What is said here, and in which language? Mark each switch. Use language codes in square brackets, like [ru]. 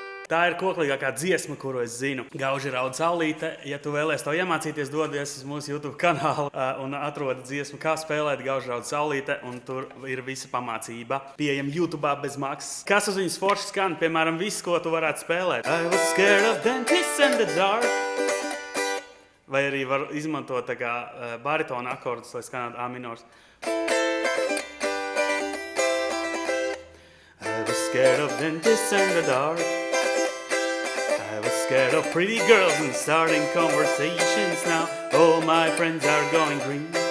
[lv] Tā ir koklīgākā dziesma, kuru es zinu. Gauži raud saulīte. Ja tu vēlies to iemācīties, dodies uz mūsu YouTube kanālu un atrodi dziesmu, kā spēlēt Gauži raud saulīte, un tur ir visa pamācība. Pieejam YouTube bez maksas. Kas uz viņas forši skan? Piemēram, viss, ko tu varētu spēlēt. [en] I was scared of dentists in the dark. [lv] Vai arī var izmantot tā kā baritona akordus, lai skanētu A minors. [en] I was scared of dentists in the dark. I was scared of pretty girls and starting conversations now. All my friends are going green.